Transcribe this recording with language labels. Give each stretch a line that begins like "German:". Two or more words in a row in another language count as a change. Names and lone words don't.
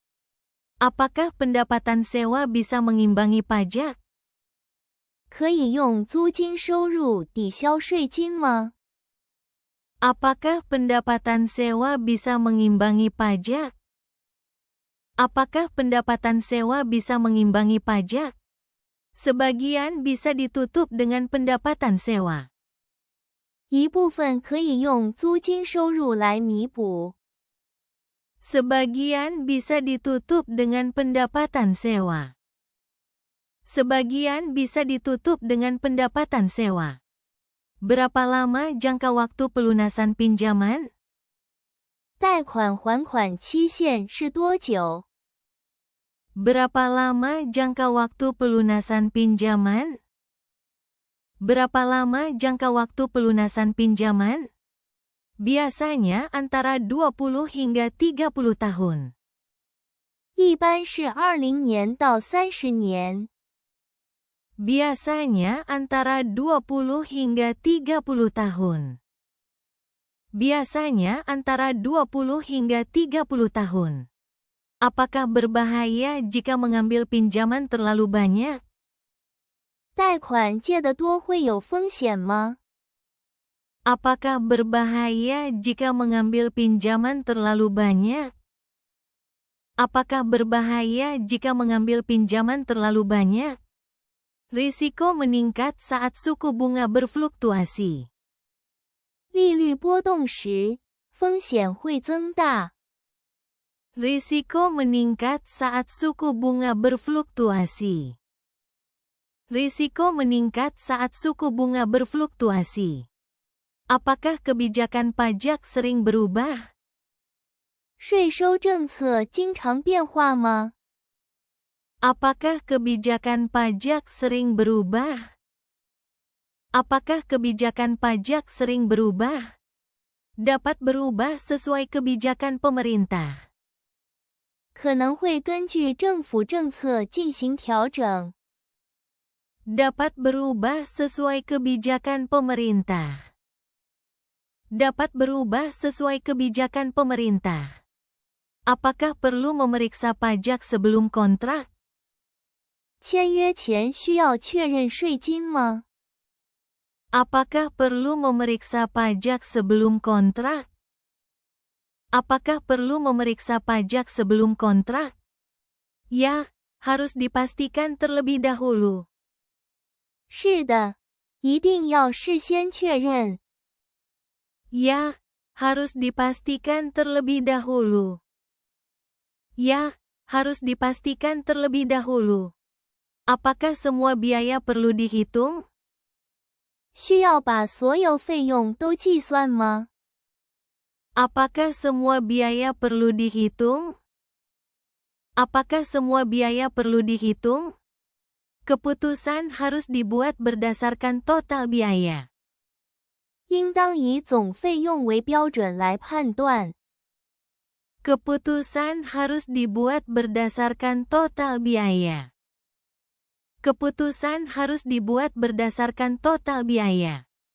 Indonesian: Apakah pendapatan sewa bisa mengimbangi pajak?
Chinese: 可以用租金收入抵消税金吗？
Indonesian: Apakah pendapatan sewa bisa mengimbangi pajak? Apakah pendapatan sewa bisa mengimbangi pajak? Sebagian bisa ditutup dengan pendapatan sewa.
Chinese: 一部分可以用租金收入来弥补。
Indonesian: Sebagian bisa ditutup dengan pendapatan sewa. Sebagian bisa ditutup dengan pendapatan sewa. Berapa lama jangka waktu pelunasan pinjaman?
Chinese: 贷款还款期限是多久？
Indonesian: Berapa lama jangka waktu pelunasan pinjaman? Berapa lama jangka waktu pelunasan pinjaman? Biasanya antara 20 hingga 30 tahun.
Chinese: 一般是20年到30年。
Indonesian: Biasanya antara 20 hingga 30 tahun. Biasanya antara 20 hingga 30 tahun. Apakah berbahaya jika mengambil pinjaman terlalu banyak?
Chinese: 贷款借得多会有风险吗？
Indonesian: Apakah berbahaya jika mengambil pinjaman terlalu banyak? Apakah berbahaya jika mengambil pinjaman terlalu banyak? Risiko meningkat saat suku bunga berfluktuasi.
Chinese: 利率波动时，风险会增大。
Indonesian: Risiko meningkat saat suku bunga berfluktuasi. Risiko meningkat saat suku bunga berfluktuasi. Apakah kebijakan pajak sering berubah?
Chinese: 税收政策经常变化吗？
Indonesian: Apakah kebijakan pajak sering berubah? Apakah kebijakan pajak sering berubah? Dapat berubah sesuai kebijakan pemerintah.
Chinese: 可能会根据政府政策进行调整。
Indonesian: Dapat berubah sesuai kebijakan pemerintah. Dapat berubah sesuai kebijakan pemerintah. Apakah perlu memeriksa pajak sebelum kontrak?
Chinese: 签约前需要确认税金吗？
Indonesian: Apakah perlu memeriksa pajak sebelum kontrak? Apakah perlu memeriksa pajak sebelum kontrak? Ya, harus dipastikan terlebih dahulu.
Chinese: 是的，一定要事先确认。
Indonesian: Ya, harus dipastikan terlebih dahulu. Ya, harus dipastikan terlebih dahulu. Apakah semua biaya perlu dihitung?
Chinese: 需要把所有费用都计算吗？
Indonesian: Apakah semua biaya perlu dihitung? Apakah semua biaya perlu dihitung? Keputusan harus dibuat berdasarkan total biaya.
Chinese: 应当以总费用为标准来判断。
Indonesian: Keputusan harus dibuat berdasarkan total biaya. Keputusan harus dibuat berdasarkan total biaya.